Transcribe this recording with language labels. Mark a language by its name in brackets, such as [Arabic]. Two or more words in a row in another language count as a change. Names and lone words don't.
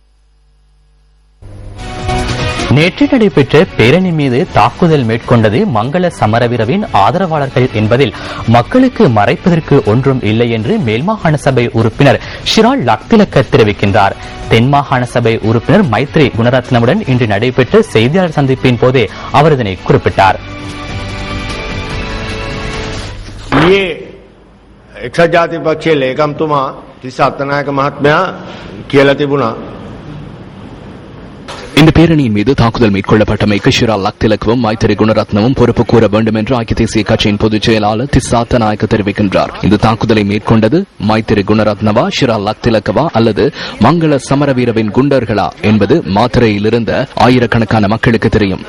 [Tamil] நேற்று நடைபெற்ற பேரணி மீது தாக்குதல் மேற்கொண்டது மங்கள சமரவீரவின் ஆதரவாளர்கள் என்பதில் மக்களுக்கு மறைப்பதற்கு ஒன்றும் இல்லை என்று மேல்மாகாண சபை உறுப்பினர் ஷிரால் லக்திலக்க தெரிவிக்கின்றார். தென்மாகாண சபை உறுப்பினர் மைத்ரி குணரத்னவுடன் இன்று நடைபெற்ற செய்தியாளர் சந்திப்பின் போதே அவர் இதனை குறிப்பிட்டார். [Sinhala] එක්සත් ජාතික පක්ෂයේ ලේකම්තුමා තිස්ස අත්තනායක මහත්මයා කියලා තිබුණා [Tamil] இந்த பேரணியின் மீது தாக்குதல் மேற்கொள்ளப்பட்டமைக்கு ஷிரால் லக்திலக்வும் மைத்திரி குணரத்னமும் பொறுப்பு கூற வேண்டும் என்று ஐக்கிய தேசிய கட்சியின் பொதுச் செயலாளர் திஸ்ஸாத்த நாயக்க தெரிவிக்கின்றார். இந்த தாக்குதலை மேற்கொண்டது மைத்திரி குணரத்னவா, ஷிரால் லக்திலக்கவா அல்லது மங்கள சமரவீரவின் குண்டர்களா என்பது மாத்திரையில் இருந்த ஆயிரக்கணக்கான மக்களுக்கு தெரியும்.